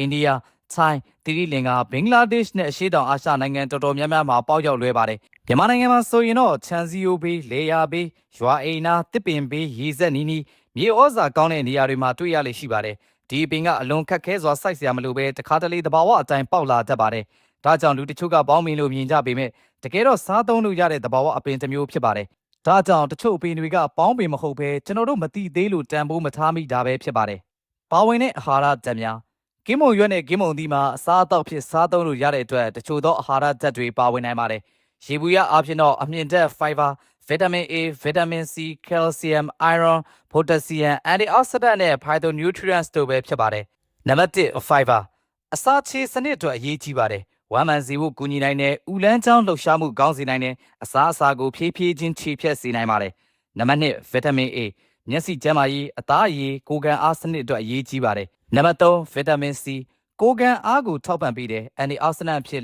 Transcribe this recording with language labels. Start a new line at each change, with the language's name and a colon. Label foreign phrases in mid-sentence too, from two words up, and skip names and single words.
Burmese: န္ဒိယထိုင်းသီရိလင်္ကာဘင်္ဂလားဒေ့ရှ်နဲ့အရှေ့တောင်အာရှနိုင်ငံတော်တော်များများမှာပေါက်ရောက်လွယ်ပါတယ်မြန်မာနိုင်ငံမှာဆိုရင်တော့ချန်စီယိုဘေးလေယာဘေးရွာအိမ်နာတစ်ပင်ဘေးရေစက်နီးနီးမြေဩဇာကောင်းတဲ့နေရာတွေမှာတွေ့ရလေရှိပါတယ်ဒီပင်ကအလွန်ခက်ခဲစွာစိုက်စရာမလိုပဲတခါတလေတဘာဝအတိုင်းပေါက်လာတတ်ပါတယ်ဒါကြောင့်လူတချို့ကပေါင်းမင်းလို့မြင်ကြပေမဲ့တကယ်တော့စားသုံးလို့ရတဲ့တဘာဝအပင်တစ်မျိုးဖြစ်ပါတယ်ဒါကြောင့်တချို့အပင်တွေကပေါင်းပင်မဟုတ်ပဲကျွန်တော်တို့မသိသေးလို့တန်ဖိုးမထားမိတာပဲဖြစ်ပါတယ်ပါ ဝင်တဲ့အာဟာရဓာတ်များကင်းမုံရွက်နဲ့ကင်းမုံသီးမှာအစားအသောက်ဖြစ်စားသုံးလို့ရတဲ့အတွက်တချို့သောအာဟာရဓာတ်တွေပါဝင်နိုင်ပါတယ်ရေ ဘူးရအပြင်တော့အမြင့်ဓာတ်
English: fiber vitamin A vitamin C calcium iron potassium antioxidant
Burmese: နဲ့ phytonutrients တို့ပဲဖြစ်ပါတယ်နံပါတ်1 fiber အစာချေစနစ်အတွက်အရေးကြီးပါတယ်ဝမ်းမန်စီဖို့ကူညီနိုင်တဲ့ဥလန်းချောင်းလှုပ်ရှားမှုကောင်းစေနိုင်တဲ့အစားအစာကိုဖြည်းဖြည်းချင်းခြေဖြတ်စေနိုင်ပါတယ်နံပါတ်2
English: vitamin A
Burmese: မျက်စိကျန်းမာရေးအသားအရည်ကိုယ်ခံအားစနစ်အတွက်အရေးကြီးပါတယ်နံပါတ်3
English: vitamin C
Burmese: ကိုယ်ခံအားကိုထောက်ပံ့ပေးတဲ့ antioxidant ဖြစ်